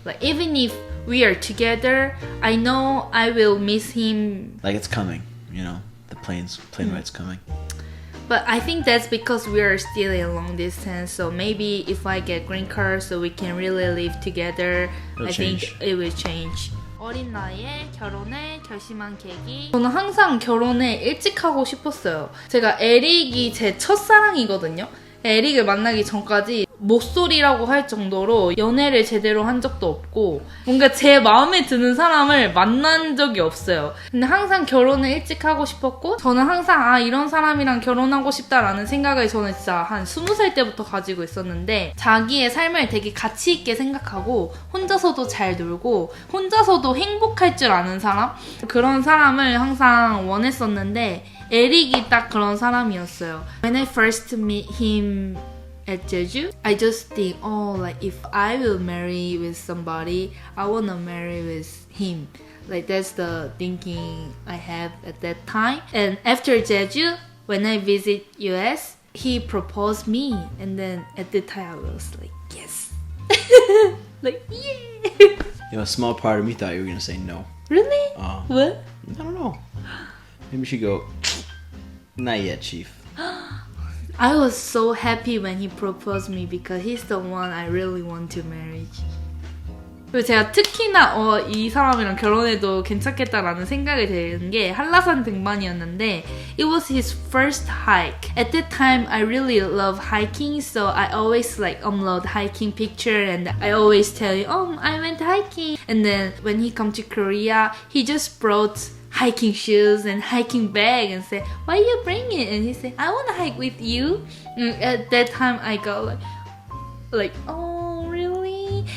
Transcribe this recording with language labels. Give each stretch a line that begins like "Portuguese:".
English: Like even if we are together, I know I will miss him. Like it's coming, you know. The plane ride's coming. But I think that's because we are still in long distance. So maybe if I get green card, so we can really live together. It'll I change. think it will change.
Korean: 어린 나이에 결혼을 결심한 계기. 저는 항상 결혼을 일찍 하고 싶었어요. 제가 에릭이 제 첫사랑이거든요. 에릭을 만나기 전까지 목소리라고 할 정도로 연애를 제대로 한 적도 없고 뭔가 제 마음에 드는 사람을 만난 적이 없어요. 근데 항상 결혼을 일찍 하고 싶었고 저는 항상 이런 사람이랑 결혼하고 싶다라는 생각을 저는 진짜 한 20살 때부터 가지고 있었는데 자기의 삶을 되게 가치 있게 생각하고 혼자서도 잘 놀고 혼자서도 행복할 줄 아는 사람? 그런 사람을 항상 원했었는데 에릭이 딱 그런 사람이었어요.
English: When I first meet him at Jeju, I just think, like if I will marry with somebody, I wanna marry with him. Like that's the thinking I have at that time. And after Jeju, when I visit US, he proposed me, and then at the time I was like, yes, like yeah. You know, a small part of me thought you were gonna say no. Really? What? I don't know. Maybe she'd go, not yet, chief. I was so happy when he proposed me because he's the one I really want to marry.
Korean: 그리고 제가 특히나 이 사람이랑 결혼해도 괜찮겠다라는 생각이 드는 게 한라산 등반이었는데
English: it was his first hike. At that time, I really love hiking, so I always upload hiking picture and I always tell you, I went hiking. And then when he come to Korea, he just brought hiking shoes and hiking bag and say, why you bring it? And he said, I want to hike with you. And at that time I got like, oh really?